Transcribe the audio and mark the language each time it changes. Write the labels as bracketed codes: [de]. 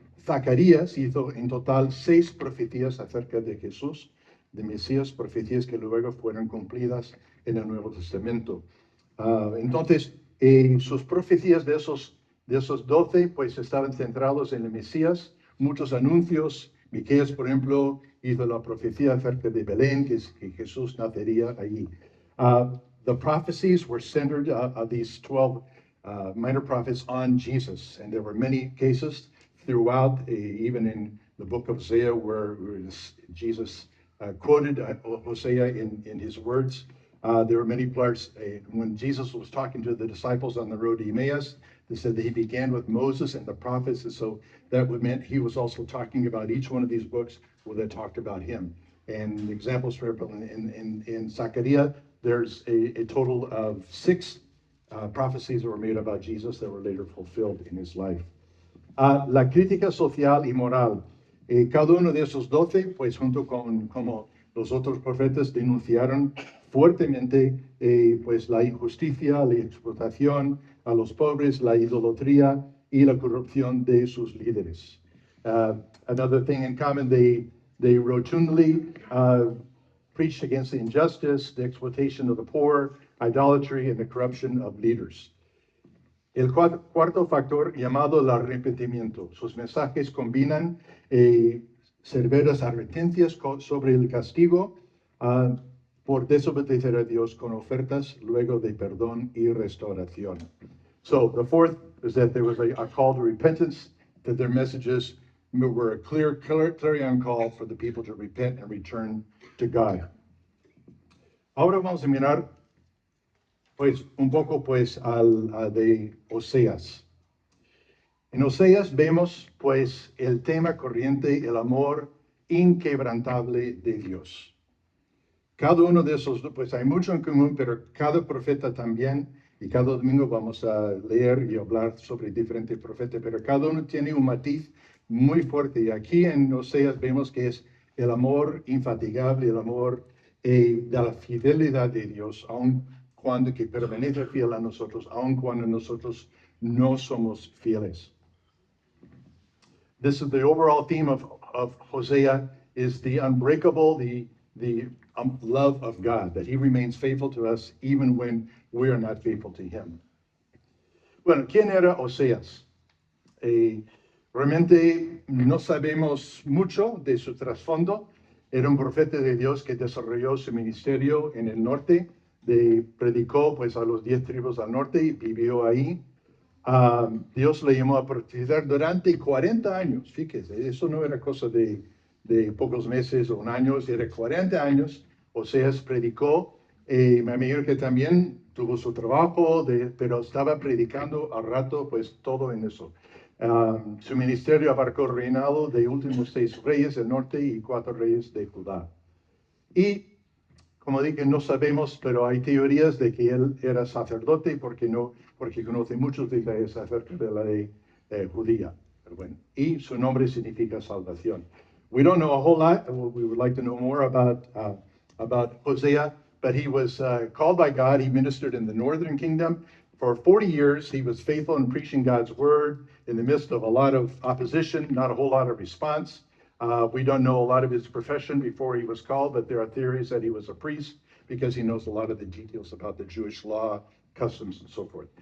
[es] Zacarías hizo en total 6 profecías acerca de Jesús, de Mesías, profecías que luego fueron cumplidas en el Nuevo Testamento. Entonces, sus profecías de esos 12, pues estaban centrados en el Mesías, muchos anuncios. Miqueas, por ejemplo, hizo la profecía acerca de Belén, que Jesús nacería allí. [en] The prophecies were centered, these 12 minor prophets, on Jesus. And there were many cases throughout, even in the book of Hosea, where Jesus quoted Hosea in his words. There were many parts when Jesus was talking to the disciples on the road to Emmaus. They said that he began with Moses and the prophets, and so that meant he was also talking about each one of these books where they talked about him. And examples, for example, in Zechariah, there's a total of 6 prophecies that were made about Jesus that were later fulfilled in his life. [es] La crítica social y moral. Cada uno de esos 12, pues junto con como los otros profetas, denunciaron fuertemente pues la injusticia, la explotación a los pobres, la idolatría y la corrupción de sus líderes. [en] Another thing in common, they rotundly preached against the injustice, the exploitation of the poor, idolatry, and the corruption of leaders. [es] El cuarto factor, llamado el arrepentimiento. Sus mensajes combinan severas advertencias sobre el castigo por desobedecer a Dios con ofertas luego de perdón y restauración. [en] So the fourth is that there was a call to repentance, that their messages were a clarion call for the people to repent and return to God. [es] Ahora vamos a mirar pues un poco pues al de Oseas. En Oseas vemos pues el tema corriente, el amor inquebrantable de Dios. Cada uno de esos, pues hay mucho en común, pero cada profeta también, y cada domingo vamos a leer y hablar sobre diferentes profetas, pero cada uno tiene un matiz muy fuerte. Y aquí en Oseas vemos que es el amor infatigable, el amor de la fidelidad de Dios, aun cuando que permanece fiel a nosotros, aun cuando nosotros no somos fieles. [en] This is the overall theme of Hosea, is the unbreakable, the love of God, that he remains faithful to us even when we are not faithful to him. [es] Bueno, ¿quién era Oseas? Realmente no sabemos mucho de su trasfondo. Era un profeta de Dios que desarrolló su ministerio en el norte, predicó pues a los 10 tribus al norte y vivió ahí. Dios le llamó a profetizar durante 40 años, fíjese, eso no era cosa de pocos meses o un año, era 40 años. Oseas predicó, me imagino que también tuvo su trabajo, pero estaba predicando al rato, pues todo en eso. Su ministerio abarcó el reinado de últimos 6 reyes del norte y 4 reyes de Judá. Y como dije, no sabemos, pero hay teorías de que él era sacerdote porque conoce muchos detalles acerca de la ley judía. Pero bueno, y su nombre significa salvación. [en] We don't know a whole lot. We would like to know more about Hosea, but he was called by God. He ministered in the northern kingdom. For 40 years, he was faithful in preaching God's word in the midst of a lot of opposition, not a whole lot of response. We don't know a lot of his profession before he was called, but there are theories that he was a priest because he knows a lot of the details about the Jewish law, customs, and so forth.